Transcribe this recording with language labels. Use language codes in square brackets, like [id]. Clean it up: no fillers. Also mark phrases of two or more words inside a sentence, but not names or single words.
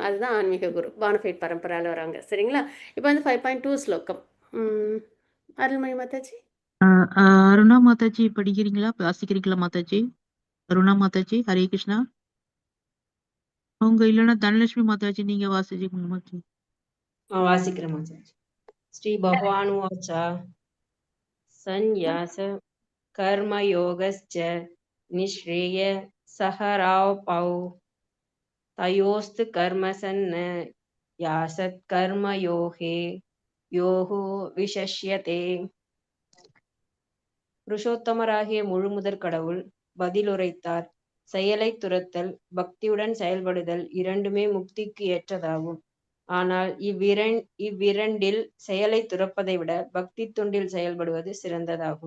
[ta] அதுதான் ஆன்மீக குரு. பானஃபைட் பரம்பரால வர்றவங்க. சரிங்களா? இப்ப வந்து 5.2 ஸ்லோகம். ம். அருள்மொழி மாதாஜி. அருணா மாதாஜி படிக்கிறீங்களா? வாசிக்கிறீங்களா மாதாஜி? அருணா மாதாஜி, ஹரே கிருஷ்ணா. அவங்க இல்லைன்னா தனலட்சுமி மாதாஜி நீங்க வாசிச்சீங்க மாதாஜி. [sa] वासिक्रमाचार्य श्री भगवानुवाच संन्यास कर्मयोगश्च निःश्रेय सहरावपौ तयोस्तु कर्मसन्न्यासत्कर्मयोगे योः विशஷ்யதே. [ta] புருஷோத்தமராகிய முழுமுதற் கடவுள் பதிலுரைத்தார். செயலைத் துறத்தல், பக்தியுடன் செயல்படுதல் இரண்டுமே முக்திக்கு ஏற்றதாகும். ஆனால் இவ்விரண்டில் செயலைத் துறப்பதை விட பக்தி தொண்டில் செயல்படுவது சிறந்ததாகும்.